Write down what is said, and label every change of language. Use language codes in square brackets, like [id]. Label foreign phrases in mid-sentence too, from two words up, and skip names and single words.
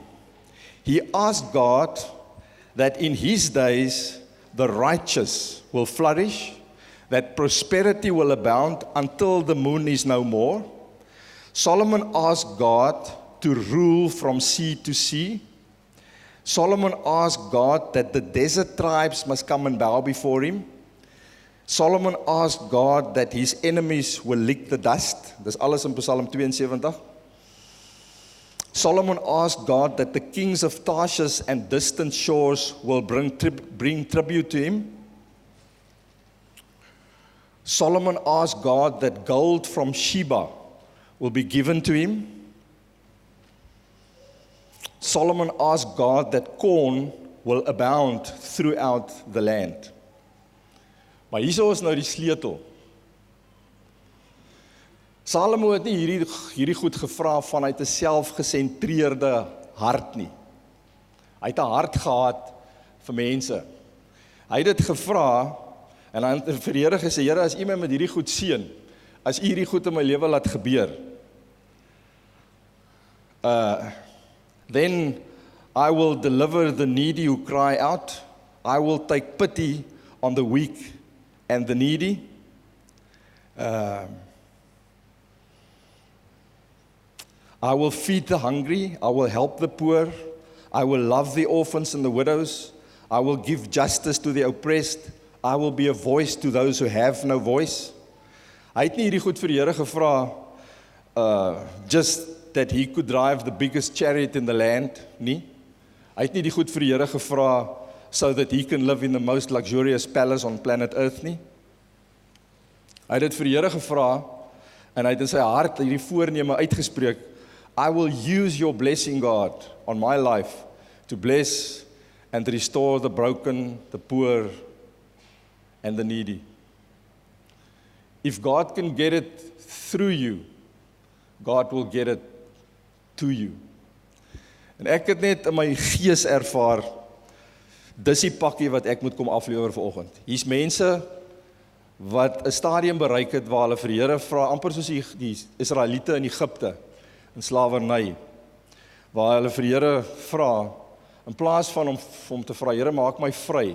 [en] He asked God that in his days the righteous will flourish, that prosperity will abound until the moon is no more. Solomon asked God to rule from sea to sea. Solomon asked God that the desert tribes must come and bow before him. Solomon asked God that his enemies will lick the dust. [af] Dis alles in Psalm 72. [en] Solomon asked God that the kings of Tarshish and distant shores will bring tribute to him. Solomon asked God that gold from Sheba will be given to him. Solomon asked God that corn will abound throughout the land. [af] Maar hier is nou die sleutel. Salomo het nie hierdie goed gevra vanuit 'n selfgesentreerde hart nie. Hy het 'n hart gehad vir mense. Hy het dit gevra en hy het vir die Here gesê, Here, as U my met hierdie goed seën, as U hierdie goed in my lewe laat gebeur, [en] then I will deliver the needy who cry out. I will take pity on the weak and the needy. I will feed the hungry. I will help the poor. I will love the orphans and the widows. I will give justice to the oppressed. I will be a voice to those who have no voice. [af] Hy het nie hierdie goed vir die Here gevra, [en] just that he could drive the biggest chariot in the land, nie. [af] Hy het nie die goed vir die Here gevra, [en] so that he can live in the most luxurious palace on planet Earth nie. [af] Hy het dit vir die Here gevra, en hy het in sy hart hierdie voorneme uitgespreek, [en] I will use your blessing, God, on my life, to bless and restore the broken, the poor, and the needy. If God can get it through you, God will get it to you. [af] En ek het net in my gees ervaar, dis die pakkie wat ek moet kom aflewer vanoggend. Hier's mense wat 'n stadium bereik het waar hulle vir die Here vra, amper soos die Israeliete in Egipte, in slawerny, waar hulle vir die Here vra, in plaas van om te vra, Here, maak my vry.